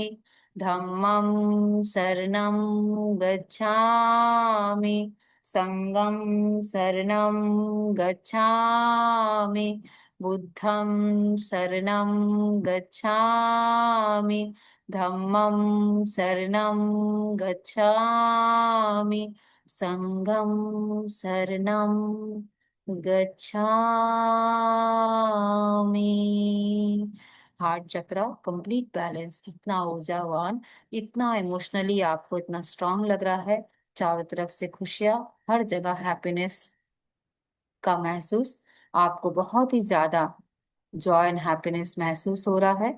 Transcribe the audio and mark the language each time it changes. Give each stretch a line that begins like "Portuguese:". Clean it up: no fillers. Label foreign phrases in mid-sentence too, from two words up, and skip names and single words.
Pali: धम्मं शरणं गच्छामि, संघं शरणं गच्छामि, बुद्धं शरणं गच्छामि, धम्मं शरणं गच्छामि, संघं शरणं गच्छामि।
English: heart chakra complete balance,
Hindi: इतना ऊर्जावान, इतना इमोशनली आपको इतना स्ट्रांग लग रहा है, चारों तरफ से खुशियां, हर जगह हैप्पीनेस का महसूस, आपको बहुत ही ज्यादा
English: joy and happiness
Hindi: महसूस हो रहा है।